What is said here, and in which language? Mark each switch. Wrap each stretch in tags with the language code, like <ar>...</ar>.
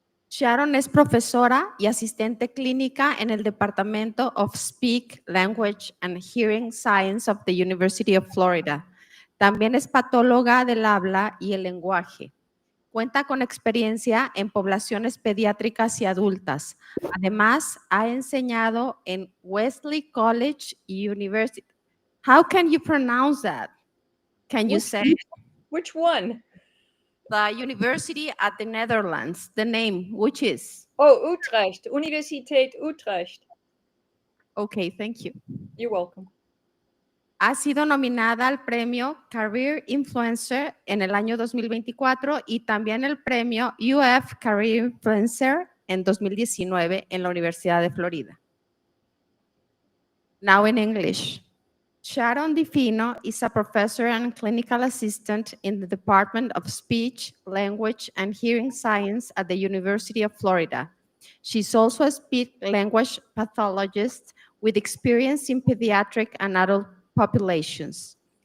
<es>Sharon es profesora y asistente clínica en el Departamento</es> <en>of Speech, Language and Hearing Science of the University of Florida.</en> <es>También es patóloga del habla y el lenguaje. Cuenta con experiencia en poblaciones pediátricas y adultas. Además, ha enseñado en Wesley College University.</es> <en>How can you pronounce that? Can you say Which one? the university at the Netherlands? The name, which is? Oh, Utrecht, Universiteit Utrecht. Okay, thank you. You're welcome.</en> <es>Ha sido nominada al premio Career Influencer en el año 2024 y también el premio UF Career Influencer en 2019 en la Universidad de Florida.</es> <en>Now in English. Sharon DiFino is a professor and clinical assistant in the Department of Speech, Language, and Hearing Science at the University of Florida. She's also a speech language pathologist with experience in pediatric and adult populations.</en>